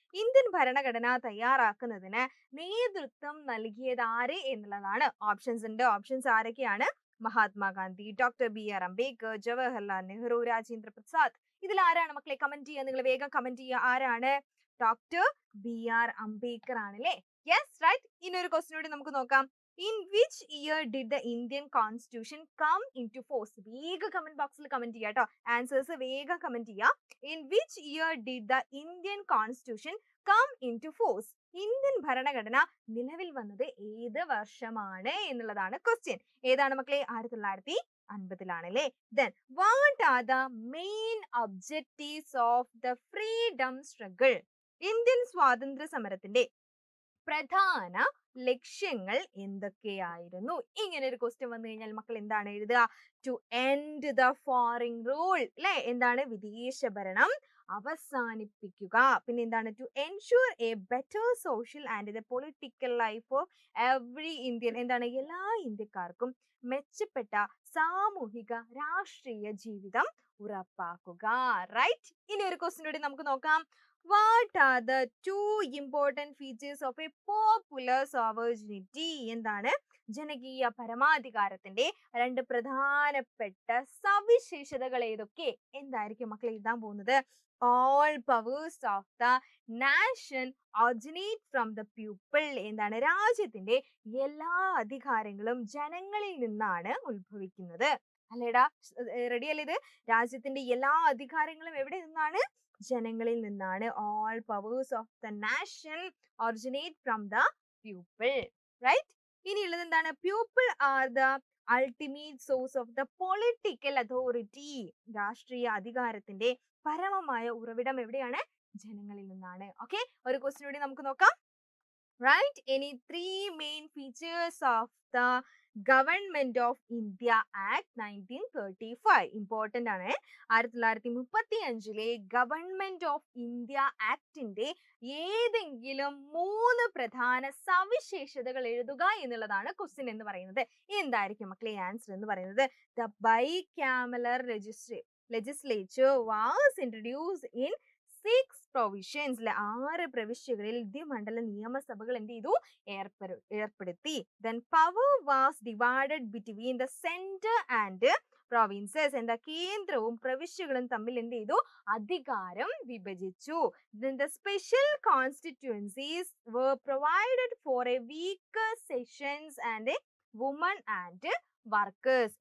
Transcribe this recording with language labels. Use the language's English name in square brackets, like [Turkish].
[Malayalam] Indian ഭരണഘടന തയ്യാറാക്കുന്നതിന് നേതൃത്വം നൽകിയത് ആര് എന്നുള്ളതാണ്. ഓപ്ഷൻസ് ഉണ്ട്. ഓപ്ഷൻസ് ആരൊക്കെയാണ്? Mahatma Gandhi, doctor BR Ambedkar, Jawaharlal Nehru, Rajendra Prasad. ഇതിൽ ആരാണ് മക്കളെ? കമന്റ് ചെയ്യുക, നിങ്ങൾ വേഗം കമന്റ് ചെയ്യുക. ആരാണ്? ഡോക്ടർ BR അംബേദ്കർ ആണല്ലേ. Yes, right. ഇനി ഒരു ക്വസ്റ്റ്യൻ കൂടി നമുക്ക് നോക്കാം. [English] In which year did the Indian Constitution come into force? [Malayalam] വേഗം കമന്റ് ബോക്സിൽ കമന്റ് ചെയ്യുക കേട്ടോ. ആൻസേഴ്സ് വേഗം കമന്റ് ചെയ്യുക. [English] In which year did the Indian Constitution come into force? [Malayalam] Indian ഭരണഘടന നിലവിൽ വന്നത് ഏത് വർഷമാണ് എന്നുള്ളതാണ് ക്വസ്റ്റ്യൻ. ഏതാണ് മക്കളെ? 1950-ലാണല്ലേ. [English] Then what are the main objectives of the freedom struggle? [Malayalam] Indian സ്വാതന്ത്ര്യ സമരത്തിന്റെ പ്രധാന ലക്ഷ്യങ്ങൾ എന്തൊക്കെയായിരുന്നു? ഇങ്ങനെ ഒരു ക്വസ്റ്റ്യൻ വന്നു കഴിഞ്ഞാൽ മക്കൾ എന്താണ് എഴുതുക? [English] to end the foreign rule, [Malayalam] അല്ലെ? എന്താണ്? വിദേശ ഭരണം അവസാനിപ്പിക്കുക. പിന്നെ എന്താണ്? [English] To ensure a better social and the political life of every Indian. [Malayalam] എന്താണ്? എല്ലാ ഇന്ത്യക്കാർക്കും മെച്ചപ്പെട്ട സാമൂഹിക രാഷ്ട്രീയ ജീവിതം ഉറപ്പാക്കുക. റൈറ്റ്. ഇനി ഒരു ക്വസ്റ്റ്യൻ കൂടി നമുക്ക് നോക്കാം. [English] What are the two important features of a popular sovereignty? [Malayalam] എന്താണ്? ജനകീയ പരമാധികാരത്തിന്റെ രണ്ട് പ്രധാനപ്പെട്ട സവിശേഷതകൾ ഏതൊക്കെ? എന്തായിരിക്കും മക്കളെ എഴുതാൻ പോകുന്നത്? [English] All powers of the nation originate from the people. [Malayalam] എന്താണ്? രാജ്യത്തിന്റെ എല്ലാ അധികാരങ്ങളും ജനങ്ങളിൽ നിന്നാണ് ഉത്ഭവിക്കുന്നത്. അല്ലേടാ? റെഡി അല്ലേ? ഇത് രാജ്യത്തിന്റെ എല്ലാ അധികാരങ്ങളും എവിടെ നിന്നാണ്? ജനങ്ങളിൽ നിന്നാണ്. [English] All powers of the nation originate from the people. Right? [Malayalam] ഇനിയുള്ളത് എന്താണ്? [English] People are the ultimate source of the political authority. [Malayalam] രാഷ്ട്രീയ അധികാരത്തിന്റെ പരമമായ ഉറവിടം എവിടെയാണ്? ജനങ്ങളിൽ നിന്നാണ്. ഓക്കെ, ഒരു ക്വസ്റ്റ്യൻ കൂടി നമുക്ക് നോക്കാം. [English] Right? Any three main features of the Government of India Act 1935? [Malayalam] Important ആണ്. 1935-ലെ ഗവൺമെന്റ് ഓഫ് ഇന്ത്യ ആക്ടിന്റെ ഏതെങ്കിലും 3 പ്രധാന സവിശേഷതകൾ എഴുതുക എന്നുള്ളതാണ് ക്വസ്റ്റ്യൻ എന്ന് പറയുന്നത്. എന്തായിരിക്കും മക്കളെ ആൻസർ എന്ന് പറയുന്നത്? [English] The bicameral legislature was introduced in 6 provisions. [Malayalam] 6 പ്രവിശ്യകളിൽ ദ്വിമണ്ഡല നിയമസഭകൾ എന്ത് ചെയ്തു? ഏർപ്പെടുത്തി. [English] Then power was divided between the center and provinces. [Malayalam] എന്താ? കേന്ദ്രവും പ്രവിശ്യകളും തമ്മിൽ എന്ത് ചെയ്തു? അധികാരം വിഭജിച്ചു. [English] Then the special constituencies were provided for a weaker sections and women and workers.